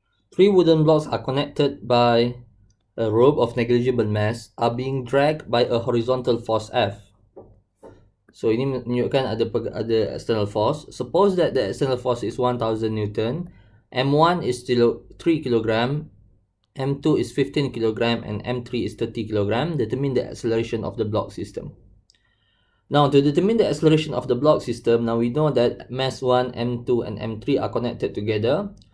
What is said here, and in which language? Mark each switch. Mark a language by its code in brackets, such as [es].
[en] Three wooden blocks are connected by a rope of negligible mass are being dragged by a horizontal force F. [id] So ini menunjukkan ada external force. [en] Suppose that the external force is 1000 Newton, M1 is still 3 kg, M2 is 15 kg, and M3 is 30 kg. Determine the acceleration of the block system. Now, to determine the acceleration of the block system, now we know that mass 1, M2, and M3 are connected together.